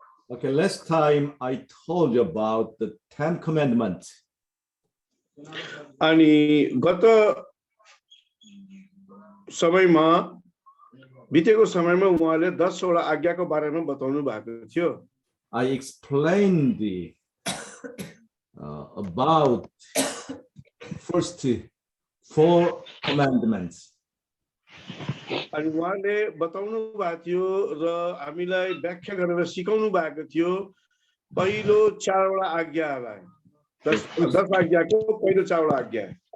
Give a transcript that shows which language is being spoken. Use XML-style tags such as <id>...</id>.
<en>Okay, last time I told you about the 10 commandments.</en> <ne>अनि गत समयमा बितेको समयमा उहाँले 10 वटा आज्ञाको बारेमा बताउनु भएको थियो।</ne> <en>I explained about first 4 commandments.</en> <ne>अनि उहाँले बताउनु भएको थियो र हामीलाई व्याख्या गरेर सिकाउनु भएको थियो पहिलो 4 वटा आज्ञालाई। 10 आज्ञाको पहिलो 4 वटा आज्ञा।</ne>